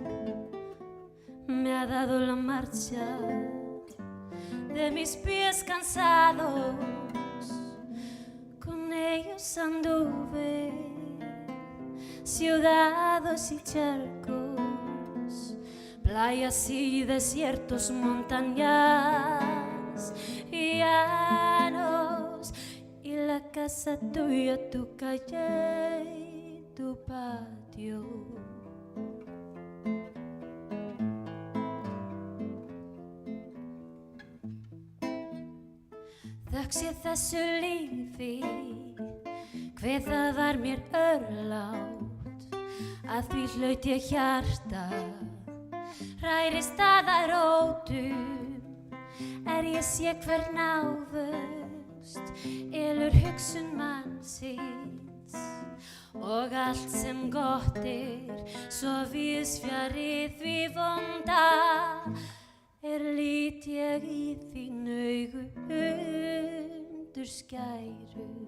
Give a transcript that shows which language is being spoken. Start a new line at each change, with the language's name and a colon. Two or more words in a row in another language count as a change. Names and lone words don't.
Spanish: me ha dado la marcha de mis pies cansados, con ellos anduve ciudades y charcos, playas y desiertos, montañas y llanos, y la casa tuya, tu calle y tu patio.
Icelandic: Þökk sé þessu lífi, hve það var mér örlátt, að því hlaut ég hjarta, hrærist að rótum, ég sé hvern ávöxt, ylur hugsun mannsins, og allt sem gott svo víðsfjarri því vonda, lít ég í þín augu undur skæru.